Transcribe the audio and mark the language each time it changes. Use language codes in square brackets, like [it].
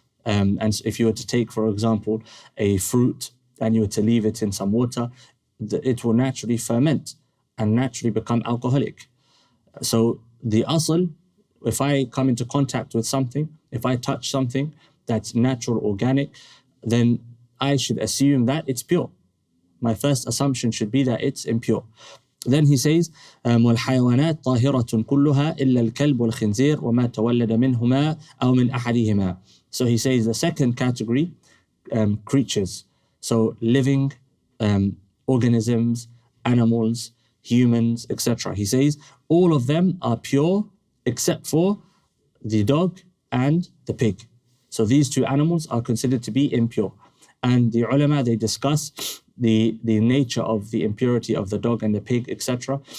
[en] And if you were to take, for example, a fruit and you were to leave it in some water, it will naturally ferment and naturally become alcoholic. So the asl, if I come into contact with something, if I touch something that's natural, organic, then I should assume that it's pure. My first assumption should be that it's impure. Then he says, [ar] وَالْحَيَوَانَاتِ طَاهِرَةٌ كُلُّهَا إِلَّا الْكَلْبُ وَالْخِنْزِيرُ وَمَا تَوَلَّدَ مِنْهُمَا أَوْ مِنْ أَحَدِهِمَا. [en] So he says the second category, creatures. So living organisms, animals, humans, etc. He says all of them are pure except for the dog and the pig. So these two animals are considered to be impure. And the ulama, they discuss the nature of the impurity of the dog and the pig, etc.